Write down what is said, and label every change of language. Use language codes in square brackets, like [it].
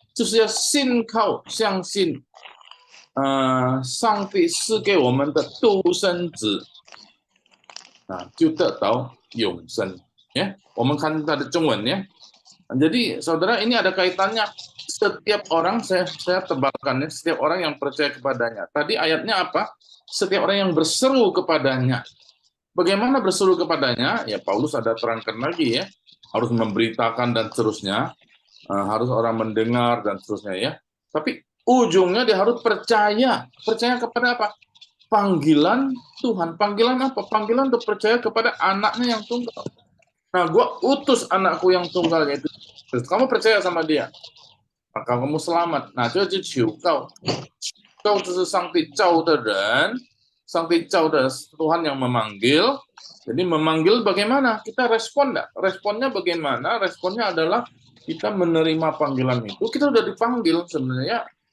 [zh] 就是要信靠，相信，上帝赐给我们的独生子，就得到永生。 Ya, 我们看它的中文ya. [id] Jadi saudara ini ada kaitannya. Setiap orang saya tebalkan ya, setiap orang yang percaya kepadanya. Tadi ayatnya apa? Setiap orang yang berseru kepadanya. Bagaimana berseru kepadanya? Ya Paulus ada terangkan lagi ya. Harus memberitakan dan seterusnya. Harus orang mendengar dan seterusnya ya. Tapi ujungnya dia harus percaya. Percaya kepada apa? Panggilan Tuhan. Panggilan apa? Panggilan untuk percaya kepada anaknya yang tunggal. Nah, gua utus anakku yang tunggal yaitu Kristus. Kamu percaya sama dia, maka kamu selamat. Nah, [zh] 这就求告。告就是上帝召的人，上帝召的 [id] Tuhan yang memanggil. Jadi memanggil bagaimana? Kita respon enggak? Responnya bagaimana? Responnya adalah kita menerima panggilan itu. Kita udah dipanggil sebenarnya.